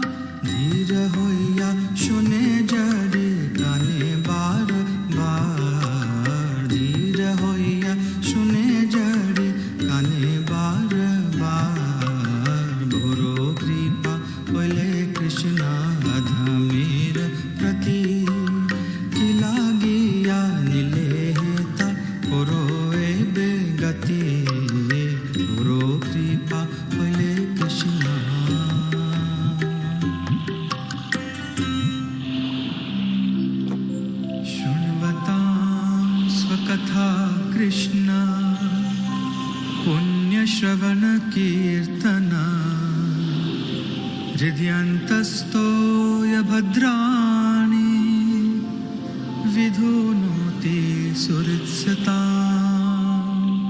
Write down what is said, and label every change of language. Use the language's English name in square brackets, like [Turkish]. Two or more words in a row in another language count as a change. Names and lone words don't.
[Bangla] ধীর হইয়া শুনে জড়ে কানে বার বার ধীর হইয়া শুনে জড়ে কানে বার বার গুরু কৃপা কইলে কৃষ্ণ অধমের প্রতি কি লাগিয়া নিলে হেতা করো এবে গতি গুরু কৃপা কইলে কৃষ্ণ [Sanskrit] शृण्वतां स्वकथा कृष्ण पुण्यश्रवणकीर्तना हृदयन्तस्थोय भद्राणि विधुनोति सुहृत्सताम्